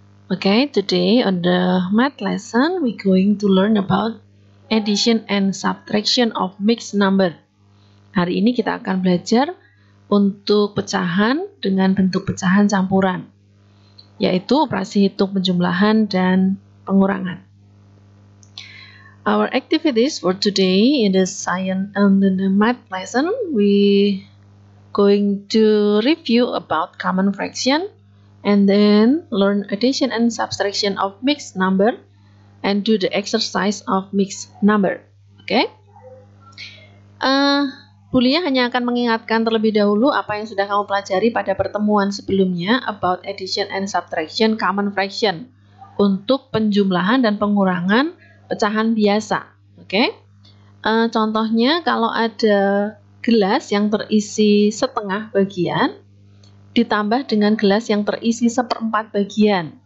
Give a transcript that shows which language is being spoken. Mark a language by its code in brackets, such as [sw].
[en] Okay, today on the math lesson we're going to learn about addition and subtraction of mixed number. [id] Hari ini kita akan belajar untuk pecahan dengan bentuk pecahan campuran, yaitu operasi hitung penjumlahan dan pengurangan. [en] Our activities for today in the science and the math lesson, we going to review about common fraction and then learn addition and subtraction of mixed number and do the exercise of mixed number. Okay? [id] Bulia hanya akan mengingatkan terlebih dahulu apa yang sudah kamu pelajari pada pertemuan sebelumnya [en] about addition and subtraction common fraction [id] untuk penjumlahan dan pengurangan pecahan biasa. Okay? Contohnya kalau ada gelas yang terisi setengah bagian ditambah dengan gelas yang terisi seperempat bagian.